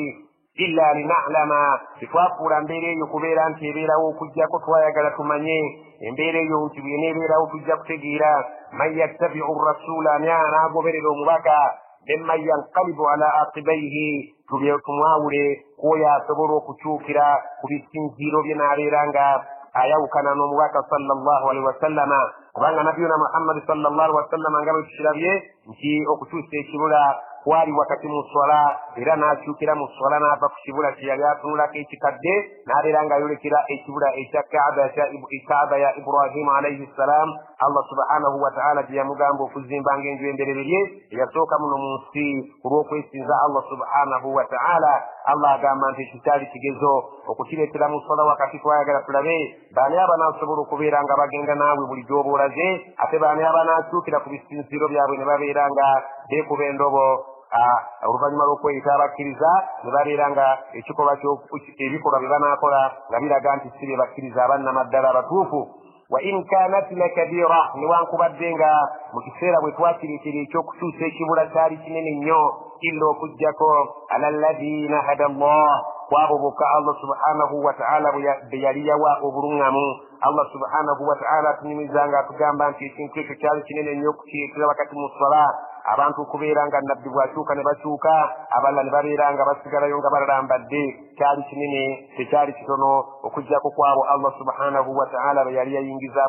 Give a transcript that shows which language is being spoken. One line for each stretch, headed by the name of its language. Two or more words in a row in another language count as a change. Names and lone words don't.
Arabic: إلا لنعلم
Ganda: titwafuula mbeera eyo kubeera nti ebeerawo okujjako twayagala tumanye embeera eyo nti bweneebeerawo tujja kutegeera
Arabic: من يتبع الرسول
Ganda: ani anaagoberera omubaka
Arabic: ممن ينقلب على عقبيه
Ganda: tumwawule kwoyo asobola okukyukira ku bisinziiro bye n'abeera nga ayawukana n'omubaka
Arabic: صلى الله عليه وسلم
Ganda: kubanga nabiyuna muhammadi
Arabic: صلى الله عليه وسلم
Ganda: nga bwe tukirabye nti okukyusa ekibula kwali wakati mu swala era n'akyukira mu swala n'ava ku kibula kye yali atunulako ekikadde n'abeera ng'ayolekera ekibula ekya kaaba ya ibrahimu
Arabic: عليه السلام الله سبحانه وتعالى
Ganda: gye yamugamba okuzimbanga enju embereberye eyasooka muno mu nsi olw'okwesinza
Arabic: الله سبحانه وتعالى
Ganda: allah agamba nti ekikyali kigezo okukireetera mu swala wakati twayagala tulabe baani abanaasobola okubeera nga bagenda naawe buli gy'oba olaze ate baani abanaakyukira ku bisinziiro byabwe ne babeera nga beekuba endobo oluvannyuma lw'okweyita abakkiriza ne babeera nga ebikolwa bye banaakola nga biraga nti si bye bakkiriza abannamaddala abatuufu
Arabic: وإن كانت لكبيرة
Ganda: newankubadde nga mu kiseera bwe twakireetera ekyokukyusa ekibula kyali kinene nnyo illa okuggyako
Arabic: على الذين هدى الله
Ganda: kwabo bokka
Arabic: الله سبحانه وتعالى
Ganda: be yali yawa obuluŋŋamu
Arabic: الله سبحانه وتعالى
Ganda: atunyumiza nga atugamba nti ekintu ekyo kyali kinene nnyo okukireetera wakati mu swala abantu okubeera nga nabbi bw'akyuka ne bakyuka abalala ne babeera nga basigalayo nga balalambadde kyali kinene tekyali kitono okuggyako kwabo
Arabic: الله سبحانه وتعالى
Ganda: be yali yayingizaamu